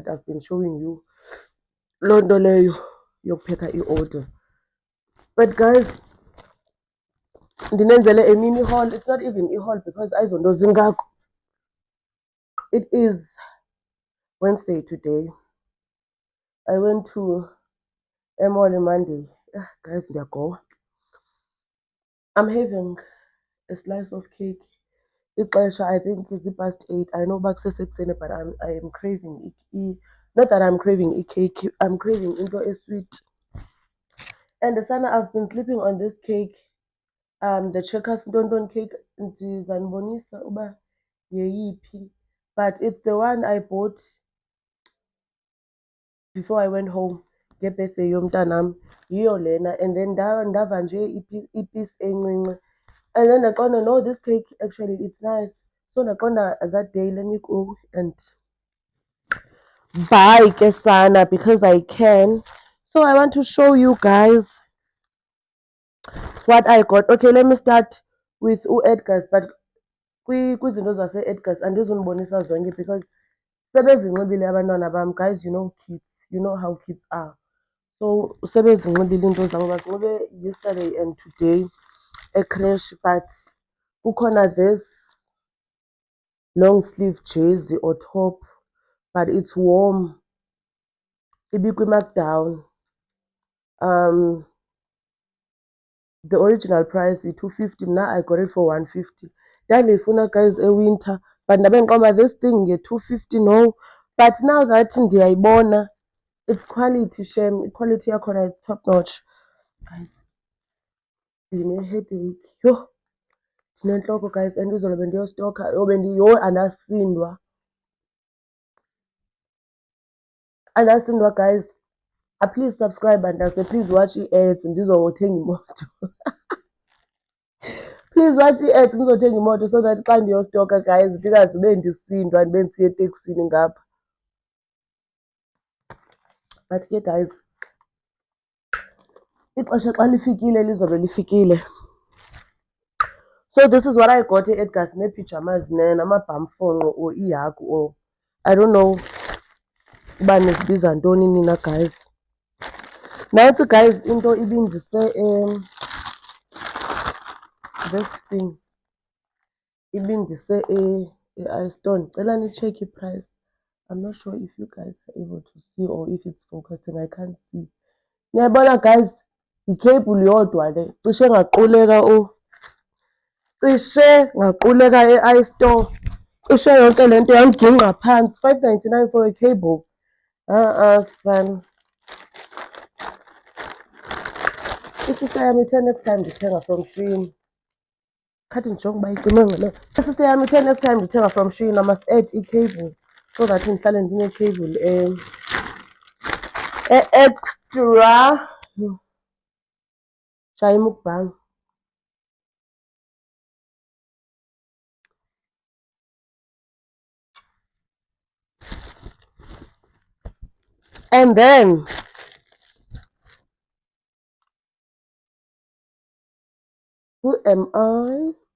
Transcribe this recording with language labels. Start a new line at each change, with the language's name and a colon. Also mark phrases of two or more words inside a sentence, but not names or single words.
English: I've been showing you
Xhosa: loo nto leyo yokupheka
English: order. But guys, ndinenzele a mini haul. It's not even a haul because
Xhosa: ayizonto zingako.
English: It is Wednesday today. I went to a mall on Monday.
Xhosa: Guys, ndiyagowa.
English: I'm having a slice of cake. Ixesha, I think it's past 8. I know back sekuseni, but I am craving not that I'm craving a cake. I'm craving into a sweet. And the sana, I've been sleeping on this cake. The Checkers Dondon cake.
Xhosa: Ndizanibonisa uba yeyiphi.
English: But it's the one I bought before I went home.
Xhosa: Ngebirthday yomntanam. Yiyo lena.
English: And then
Xhosa: ndava nje ipiece encinci.
English: And then ndaqonda, no, this cake actually it's nice. So ndaqonda that day, let me go and buy kesana because I can. So I want to show you guys what I got. Okay, let me start with Edgar's, but
Xhosa: kwizinto zase-Edgar's andizunibonisa zonke
English: because
Xhosa: sebezinxibile abantwana bam.
English: Guys, you know kids, you know how kids are. So
Xhosa: sebezinxibile into zabo, bazinxibe
English: yesterday and today crash, but kukhona this long sleeve jersey or top, but it's warm. Ibikwi-markdown. The original price is 250. Now I got it for 150. Ndandiyifuna guys winter, but
Xhosa: ndabe ndiqonda
English: this thing get 250 no. But now that ndiyayibona, it's quality, shame. Quality yakhona it's top notch.
Xhosa: Guys, ndine-headache. Yho, ndinentloko guys, and izolo bendiyostoka. Andasindwa. Andasindwa guys.
English: Please subscribe and please watch
Xhosa: i-ads ndizothenga imoto.
English: Please watch
Xhosa: i-ads ndizothenga imoto
English: so that
Xhosa: xa ndiyostoka guys ndingazube ndisindwa ndibe ndisiya eteksini ngapha. But ke guys, ixesha xa lifikile lizobe lifikile.
English: So this is what I got
Xhosa: e-Edgar's, nee-pyjamas namabhamfonqo
English: or ihagu or I don't know
Xhosa: uba nizibiza ntoni nina
English: guys.
Xhosa: Nantsi guys into ibindise
English: this thing
Xhosa: ibindise e-iStore. Ndicela nicheck i-price.
English: I'm not sure if you guys are able to see or if it's focusing. I can't see.
Xhosa: Niyayibona guys, yikheyibhuli yodwa le. Cishe ngaquleka e-iStore. Cishe yonke le nto yandigingqa phantsi.
English: 5.99 for a cable. Son.
Xhosa: Isister yami ithe
English: next time
Xhosa: ndithenga from Shein. Khathi ndijonge uba icime ngxele. Isister yami ithe
English: next time
Xhosa: ndithenga from Shein
English: I must add
Xhosa: i-cable
English: so that
Xhosa: ndihlale ndine-cable extra.
English: Shaya mukbang. And then who am I?